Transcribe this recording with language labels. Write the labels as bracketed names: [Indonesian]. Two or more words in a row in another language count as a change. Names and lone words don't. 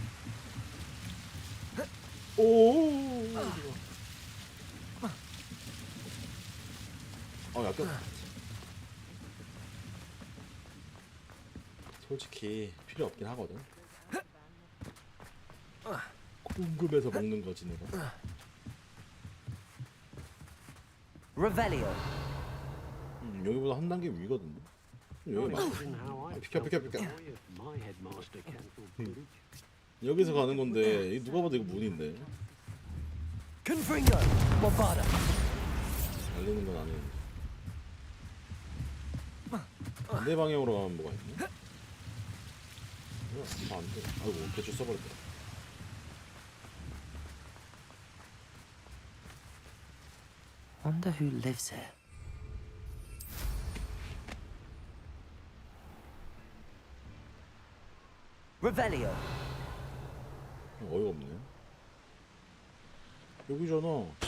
[Korean] 오 약간 솔직히 필요 없긴 하거든. 궁금해서 먹는 거지 내가. Revelio. 여기보다 한 단계 위거든요. 여기 맞아. 비켜. [English] My headmaster cancelled footage. [Korean] 여기서 가는 건데 누가 봐도 이거 문인데. Confringo. Bombarda. 날리는 건 아니는데. 반대 방향으로 가면 뭐가 있니? 뭐야? 안 돼. 아이고 개줄 써버렸다. [English] Wonder who lives here. [Korean] Revelio. 어이가 없네. 여기잖아.